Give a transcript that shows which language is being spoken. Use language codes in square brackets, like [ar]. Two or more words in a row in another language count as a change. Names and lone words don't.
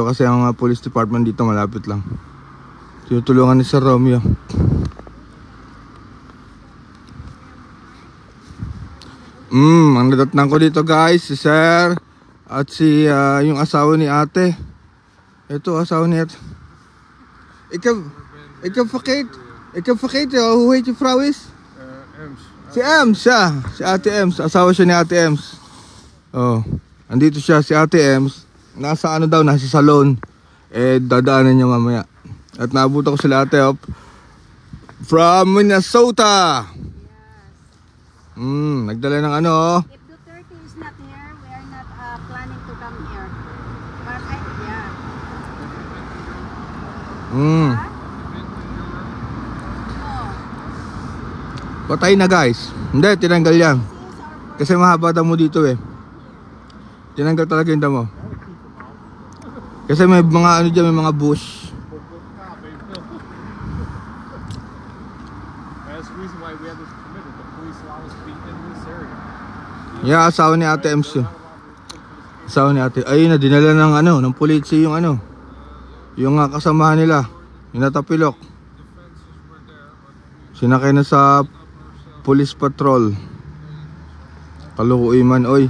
[tl] Kasi ang mga police department dito malapit lang. Tinutulungan ni Sir Romeo. Ang nadatnan ko dito guys, si Sir at si yung asawa ni ate. Ito, asawa ni ate. [nl] Ik heb vergeten hoe heet je vrouw is? [tl] Ems. Si Ems, siya. Si ate Ems, asawa siya ni ate Ems. Oh, andito siya, si ate Ems. Nasa ano daw, nasa salon. Dadaanan niya mamaya. At naabutan ko sila ate from Minnesota. Nagdala ng ano. [en] If Duterte is not here, we are not planning to come here. But [tl] Oh. Patay na guys. Hindi, tinanggal yan. Kasi mahaba damo dito eh. Tinanggal talaga yung damo. Kasi may mga ano dyan, may mga bush. [en] That's the reason why we have this permit. The police allow us to be in this area. Yeah, [tl] asawa ni ate Ems yun. Asawa ni ate. Ayun na, dinala ng ano, ng polisi yung ano. Yung kasamahan nila. Yung natapilok. Sinakay na sa [en] police patrol. [ceb] Kalukuy man, oy.